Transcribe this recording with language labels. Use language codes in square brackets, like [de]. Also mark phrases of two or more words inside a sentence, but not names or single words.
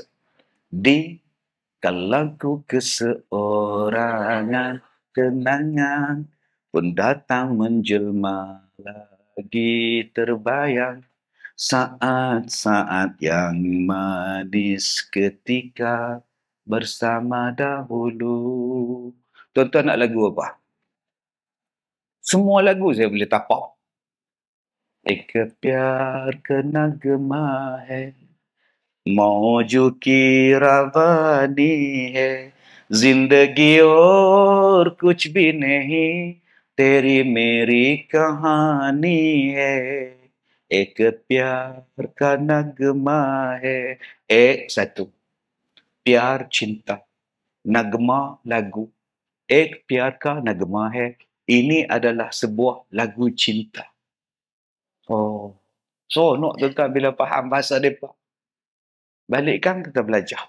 [ms] Di kalangku keseorangan, kenangan pun datang menjelma lagi terbayang. Saat-saat yang manis ketika bersama dahulu. Tuan-tuan nak lagu apa? Semua lagu saya boleh tapak. [hi] एक प्यार का नगमा है, मौजों की रवानी है, जिंदगी और कुछ भी नहीं, तेरी मेरी कहानी है, एक प्यार का नगमा है. [ms] Satu. Pyar cinta. [hi] Nagma lagu. एक प्यार का नगमा है. [ms] Ini adalah sebuah lagu cinta. Oh. So, nak tuan-tuan bila faham bahasa mereka. Balikkan kita belajar.